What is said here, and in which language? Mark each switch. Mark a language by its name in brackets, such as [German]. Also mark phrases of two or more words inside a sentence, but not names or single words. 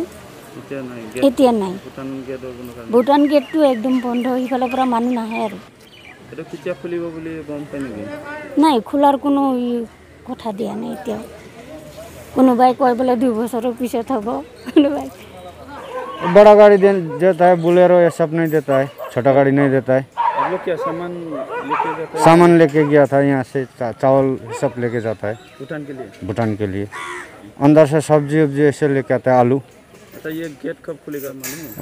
[Assamese] এতিয়া নাই ভুটান গেটটো একদম বন্ধ ইফালৰ পৰা মানুহ নাহে আৰু এটা কেতিয়া খুলিব বুলি গম পাই নেকি নাই খোলাৰ কোনো কথা দিয়া নাই এতিয়া কোনোবাই কয় বোলে 2 বছৰৰ পিছত হ'ব কোনোবাই [Hindi] बड़ा गाड़ी देता है बोलेरो ये सब नहीं देता है छोटा गाड़ी नहीं देता है आप लोग क्या सामान लेके गया था यहाँ से चावल सब लेके जाता है भूटान के लिए अंदर से सब्जी उब्जी ऐसे लेके आता है आलू अच्छा ये गेट कब खुलेगा मालूम है